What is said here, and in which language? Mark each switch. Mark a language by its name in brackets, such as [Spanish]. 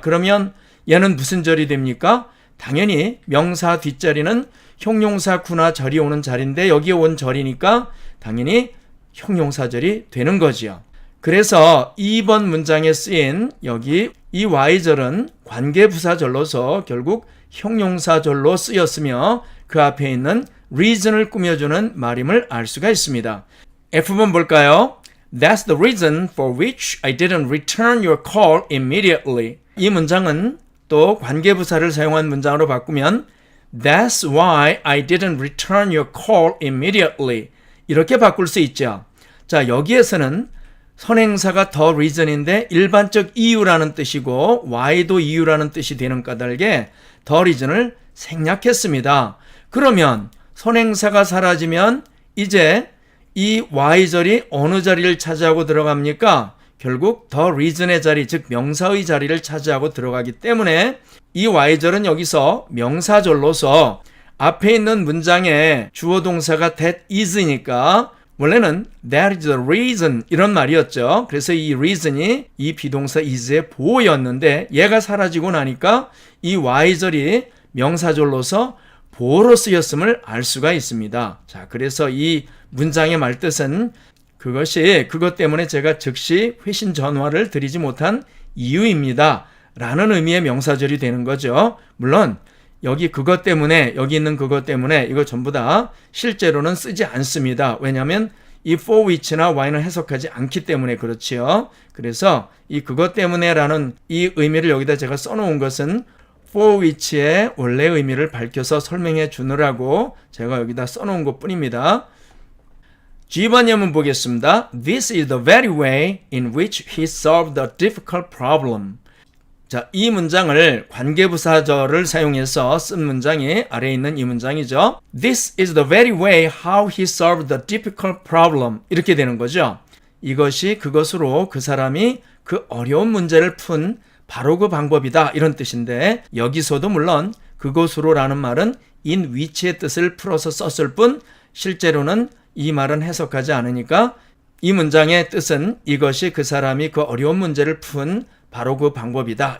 [Korean] 그러면 얘는 무슨 절이 됩니까? 당연히 명사 뒷자리는 형용사 구나 절이 오는 자리인데 여기에 온 절이니까 당연히 형용사절이 되는 거지요. 그래서 2번 문장에 쓰인 여기 이 Y절은 관계부사절로서 결국 형용사절로 쓰였으며 그 앞에 있는 reason을 꾸며주는 말임을 알 수가 있습니다. F번 볼까요? [English] That's the reason for which I didn't return your call immediately. [Korean] 이 문장은 또 관계부사를 사용한 문장으로 바꾸면 [English] That's why I didn't return your call immediately. [Korean] 이렇게 바꿀 수 있죠. 자, 여기에서는 선행사가 the reason인데 일반적 이유라는 뜻이고 why도 이유라는 뜻이 되는 까닭에 the reason을 생략했습니다. 그러면 선행사가 사라지면 이제 이 Y절이 어느 자리를 차지하고 들어갑니까? 결국 the reason의 자리, 즉 명사의 자리를 차지하고 들어가기 때문에 이 Y절은 여기서 명사절로서 앞에 있는 문장에 주어 동사가 that is니까 원래는 that is the reason 이런 말이었죠. 그래서 이 reason이 이 비동사 is의 보어였는데 얘가 사라지고 나니까 이 y절이 명사절로서 보어로 쓰였음을 알 수가 있습니다. 자, 그래서 이 문장의 말뜻은 그것 때문에 제가 즉시 회신 전화를 드리지 못한 이유입니다. 라는 의미의 명사절이 되는 거죠. 물론 여기 그것 때문에, 여기 있는 그것 때문에 이거 전부 다 실제로는 쓰지 않습니다. 왜냐하면 이 for which나 why는 해석하지 않기 때문에 그렇지요. 그래서 이 그것 때문에 라는 이 의미를 여기다 제가 써놓은 것은 for which의 원래 의미를 밝혀서 설명해 주느라고 제가 여기다 써놓은 것 뿐입니다. G번 예문 보겠습니다. [English] This is the very way in which he solved the difficult problem. [Korean] 자, 이 문장을 관계부사절을 사용해서 쓴 문장이 아래에 있는 이 문장이죠. [English] This is the very way how he solved the difficult problem. [Korean] 이렇게 되는 거죠. 이것이 그것으로 그 사람이 그 어려운 문제를 푼 바로 그 방법이다. 이런 뜻인데 여기서도 물론 그것으로라는 말은 in which의 뜻을 풀어서 썼을 뿐 실제로는 이 말은 해석하지 않으니까 이 문장의 뜻은 이것이 그 사람이 그 어려운 문제를 푼 바로 그 방법이다.